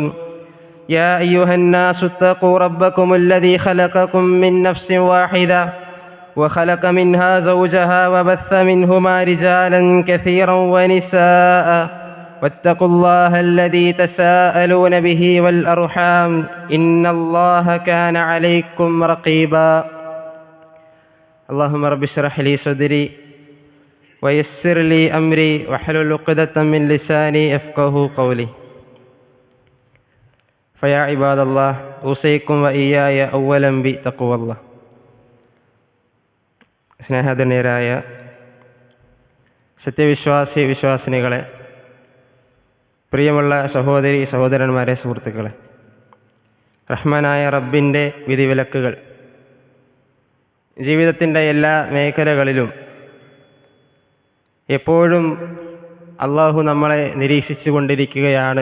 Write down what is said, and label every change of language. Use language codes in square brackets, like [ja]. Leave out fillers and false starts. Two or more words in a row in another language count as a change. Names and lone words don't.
[ar] يا أيها الناس اتقوا ربكم الذي خلقكم من نفس واحدة وخلق منها زوجها وبث منهما رجالا كثيرا ونساء واتقوا الله الذي تساءلون به والأرحام إن الله كان عليكم رقيبا. اللهم رب اشرح لي صدري ويسر لي أمري واحلل عقدة من لساني يفقهوا قولي. فيا عباد الله أوصيكم وإياي أولا بتقوى الله. [ml] സ്നേഹധന്യരായ സത്യവിശ്വാസി വിശ്വാസിനികളെ, പ്രിയമുള്ള സഹോദരി സഹോദരന്മാരെ, സുഹൃത്തുക്കളെ, റഹ്മാനായ റബ്ബിൻ്റെ വിധിവിലക്കുകൾ ജീവിതത്തിൻ്റെ എല്ലാ മേഖലകളിലും എപ്പോഴും അള്ളാഹു നമ്മളെ നിരീക്ഷിച്ചു കൊണ്ടിരിക്കുകയാണ്.